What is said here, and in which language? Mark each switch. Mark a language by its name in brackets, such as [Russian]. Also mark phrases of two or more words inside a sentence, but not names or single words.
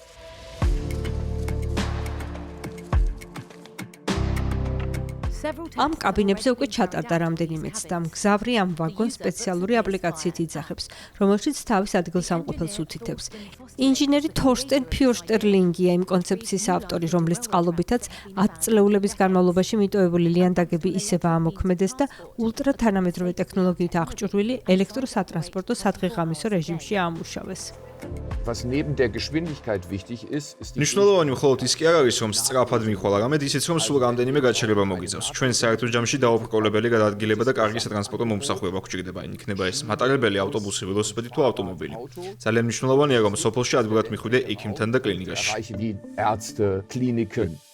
[Georgian] ამ კაბინებზე უკვე ჩატარდა რამდენიმეც და მგზავრი ამ ვაგონს სპეციალური აპლიკაციით იძახებს, რომელშიც თავის ადგილსამყოფელს უთითებს. ინჟინერი თორსტენ ფიურშტერლინგია იმ კონცეფციის ავტორი, რომლის წყალობითაც 10 წლეულების განმავლობაში მიტოვებული ლიანდაგები ისევ ამოქმედეს და ულტრათანამედროვე ტექნოლოგიით აღჭურვილი ელექტროსატრანსპორტო სადღეღამისო რეჟიმში აამუშავეს. [German] Was neben der Geschwindigkeit wichtig ist die [Georgian] მნიშვნელოვანი მხოლოდ ის კი არ არის, რომ სწრაფად მიხვალ, არამედ ისიც, რომ სულ რამდენიმე გაჩერება მოგიწევს. ჩვენ საერთო ჯამში დაუბრკოლებელი გადაადგილება და კარგი სატრანსპორტო მომსახურება გვჭირდება. იქნება ეს მატარებელი, ავტობუსი, ველოსიპედი თუ ავტომობილი. ძალიან მნიშვნელოვანია, რომ სოფელში ადვილად მიხვიდე ექიმთან და კლინიკაში. [German] Bereiche wie Ärzte, Kliniken.